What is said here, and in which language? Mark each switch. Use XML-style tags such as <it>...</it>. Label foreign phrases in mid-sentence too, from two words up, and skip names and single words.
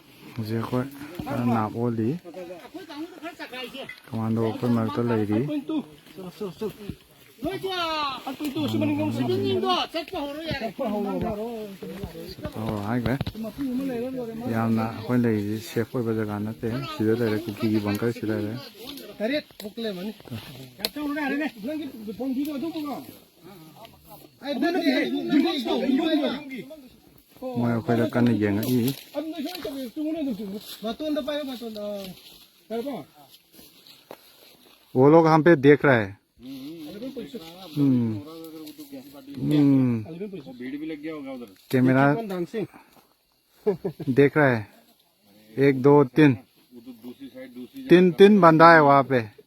<mni>Hꯧꯖꯤꯛ ꯑꯩꯈꯣꯏ ꯅꯥꯞ ꯑꯣꯜꯂꯤ ꯀꯃꯥꯟꯗꯣ ꯑꯩꯈꯣꯏ ꯃꯔꯛꯇ ꯂꯩꯔꯤ ꯍꯥꯏꯈ꯭ꯔꯦ ꯌꯥꯝꯅ ꯑꯩꯈꯣꯏ ꯂꯩꯔꯤꯁꯤ ꯁꯦꯐ ꯑꯣꯏꯕ ꯖꯒꯥ ꯅꯠꯇꯦ ꯁꯤꯗ ꯂꯩꯔꯦ ꯀꯨꯀꯤꯒꯤ ꯕꯪꯀꯔ ꯁꯤꯗ ꯂꯩꯔꯦ ꯃꯣꯏ ꯑꯩꯈꯣꯏꯗ ꯀꯟꯅ ꯌꯦꯡꯉꯛꯏ</mni> <hi>वो लोग हम पे देख रहा है कैमरा देख रहा है 1 2 3 तीन बंदा है वहाँ पे</hi>